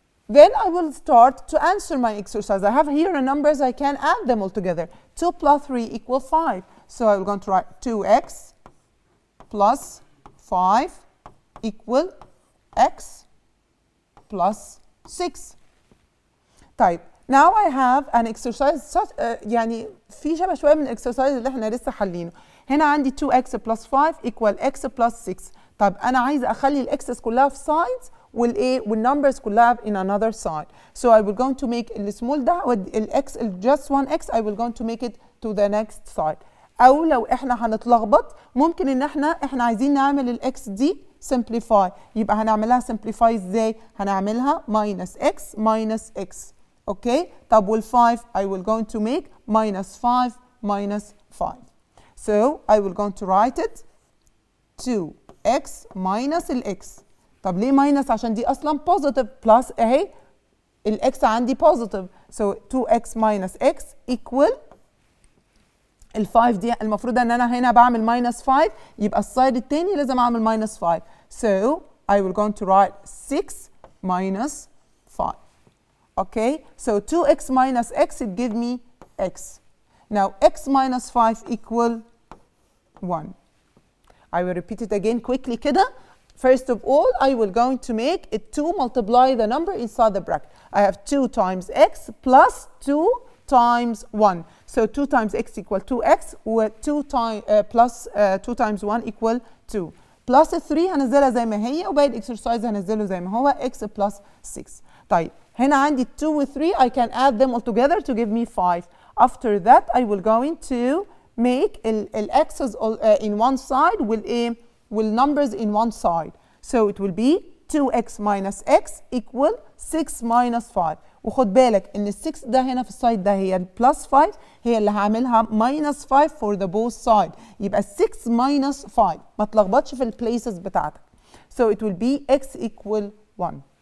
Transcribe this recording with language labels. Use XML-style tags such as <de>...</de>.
<en>Then I will start to answer my exercise. I have here numbers, I can add them all together. 2 plus 3 equal 5. So I'm going to write 2x plus 5 equal x plus 6.</en> <ar>طيب</ar> <en>now I have an exercise such</en> <ar>يعني في شبه شويه من الاكسرسايز اللي احنا لسه حالينه. هنا عندي 2x plus 5 equal x plus 6. طب انا عايزه اخلي الاكسس كلها في sides والايه والنمبرز كلها</ar> <en>in another side. So I will going to make</en> <ar>السمول ده والاكس</ar> <en>just one x I will going to make it to the next side.</en> <ar>او لو احنا هنتلخبط ممكن ان احنا عايزين نعمل الاكس دي simplify. يبقى هنعملها simplify ازاي؟ هنعملها minus x. اوكي؟ طب وال5</ar> <en>I will going to make -5 -5. So I will going to write it 2x minus الx.</en> <ar>طب ليه ماينس؟ عشان دي اصلا بوزيتيف بلس اهي الاكس عندي بوزيتيف.</ar> <en>So 2x minus x equal</en> <ar>ال5 دي المفروض ان انا هنا بعمل -5 يبقى السايد التاني لازم اعمل -5.</ar> <en>So I will going to write 6 minus 5. Okay, so 2x minus x it give me x. Now x minus 5 equal 1. I will repeat it again quickly كده. First of all, I will going to make it 2 multiply the number inside the bracket. I have 2 times x plus 2 times 1. So 2 times x equal 2x و2 times plus 2 times 1 equal 2.</en> <ar>Plus 3 هنزلها زي ما هي وباقي الاكسرسايز هنزله زي ما هو x plus 6. طيب هنا عندي 2 و 3</ar> <en>I can add them all together to give me 5. After that I will going to make ال x's in one side will numbers in one side. So it will be 2x minus x equal 6 minus 5.</en> <ar>وخد بالك ان ال 6 ده هنا في السايد ده هي ال plus 5 هي اللي هعملها minus 5</ar> <en>for the both side.</en> <ar>يبقى 6 minus 5 ما تلخبطش في البليسز بتاعتك.</ar> <en>So it will be x equal 1.</en>